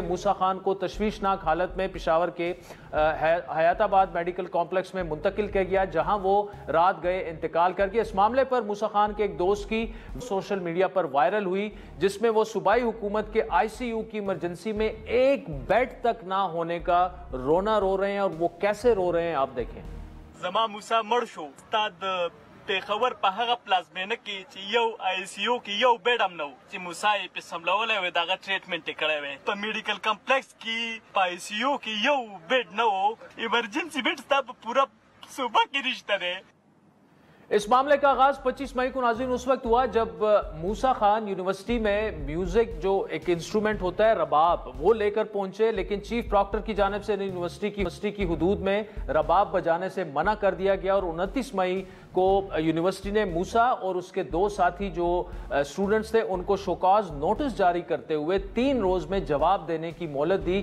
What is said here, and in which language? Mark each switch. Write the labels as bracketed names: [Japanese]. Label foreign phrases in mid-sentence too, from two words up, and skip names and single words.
[Urdu] موسیٰ خان کو تشویشناک حالت میں پشاور کے حیات آباد میڈیکل کمپلیکس میں منتقل کیا گیا جہاں وہ رات گئے انتقال کر گیا. اس معاملے پر موسیٰ خان کے ایک دوست کی [English] social media [Urdu] پر وائرل ہوئی جس میں وہ صوبائی حکومت کے ICU کی ایمرجنسی میں ایک بیڈ تک نہ ہونے کا رونا رو رہے ہیں اور وہ کیسے رو رہے ہیں آپ دیکھیں. [Pashto] زما موسیٰ مړ شو استاد پیښور په هغه پلازمینه کې چې یو ICU کې یو بیډ هم نه و چې موسیٰ یې پې سملولی وی د هغه ټریټمنټ یې کړی وی. په میډیکل کمپلیکس کې په ICU کې یو بیډ نه و. [English] emergency bed [Pashto] ستا په پوره صوبه کې نشته دی. [Urdu] اس معاملے کا آغاز 25 مئی کو ناظرین اس وقت ہوا جب موسیٰ خان یونیورسٹی میں میوزک جو ایک انسٹرومنٹ ہوتا ہے رباب وہ لے کر پہنچے، لیکن [English] chief proctor [Urdu] کی جانب سے یونیورسٹی کی حدود میں رباب بجانے سے منع کر دیا گیا، اور 29 مئی کو یونیورسٹی نے موسیٰ اور اس کے 2 ساتھی جو اسٹوڈنٹس تھے ان کو [English] show cause notice [Urdu] جاری کرتے ہوئے 3 روز میں جواب دینے کی مہلت دی۔